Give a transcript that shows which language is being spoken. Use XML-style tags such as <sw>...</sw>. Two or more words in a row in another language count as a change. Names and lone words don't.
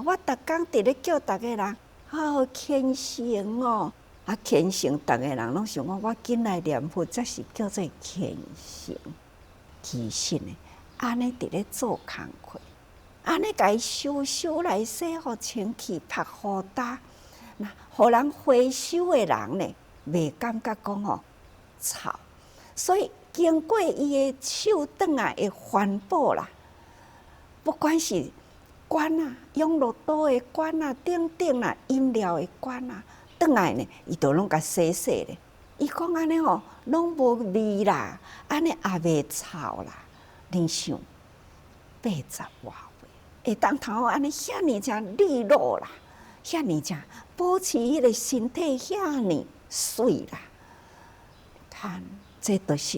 <nan>我逐工伫咧叫逐个人，虔诚哦，虔诚，逐个人拢想讲，我紧来念佛，才是叫做虔诚。其实呢，安尼伫咧做工课，安尼甲伊收来洗，互清气，拍好搭，那互人回收的人呢，袂感觉讲吼臭，所以。经过伊的手转来的环保啦，不管是罐啊、养乐多的罐啊、等啦、饮料的罐啊，转来呢，伊都拢甲洗咧。伊讲安尼吼，拢无味啦，安尼也袂臭啦。你想80外岁，会当头安尼遐尼正利落啦，遐尼正保持迄个身体遐尼水啦，看这都是。</nan>